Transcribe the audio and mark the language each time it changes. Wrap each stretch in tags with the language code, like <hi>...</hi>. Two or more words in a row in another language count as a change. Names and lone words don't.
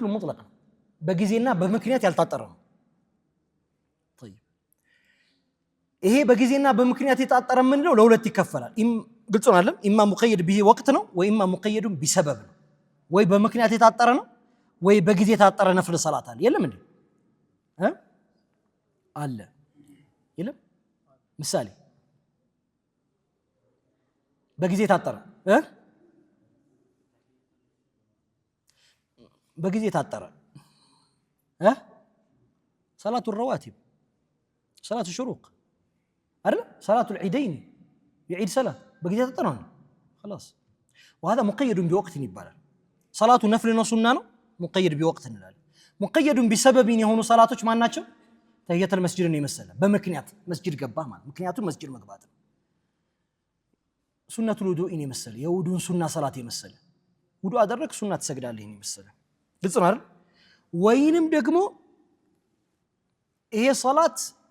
<am>ሙጥለቅ በጊዜና በምክንያት ያልታጠረ ነው طيب ይሄ በጊዜና በምክንያት የታጠረ ምን ነው ለሁለት ይከፈላል ግልጽ ነው አይደል</am> <ar>إما مقيد به وقت</ar> <am>ነው</am> <ar>وإما مقيد بسبب</ar> <am>ነው ወይ በምክንያት የታጠረ ነው ወይ በጊዜ የታጠረ ነፍል ሰላት አለ የለም እንዴ አለ የለም ምሳሌ በጊዜ ታጠረ በጊዜ ታጠረ</am> <ar>صلاة الرواتب صلاة الشروق</ar> <am>አይደል</am> <ar>صلاة العيدين يعيد صلاة</ar> <am>በጊዜ ታጠረ</am> <ar>خلاص وهذا مقيد بوقت</ar> <am>ይባላል</am> <ar>صلاة نفل</ar> <am>ነው ሱና ነው</am> <ar>مقيد بوقت</ar> <am>እንላለን</am> <ar>مقيد بسبب</ar> <am>የሆኑ ሰላቶች ማን ናቸው</am> <ar>تحية المسجد</ar> <am>የመሰለ በምክንያት መስጂድ ገባህ ማለት ምክንያቱም መስጂድ መግባት ነው</am> <ar>سنة الوضوء</ar> <am>የመሰለ የውዱን ሱና ሰላት የመሰለ ውዱ አደረክ ሱና ትሰግዳለህ የመሰለ ግልጽ ነው አይደል ወይንም ደግሞ ይሄ ሰላት</am>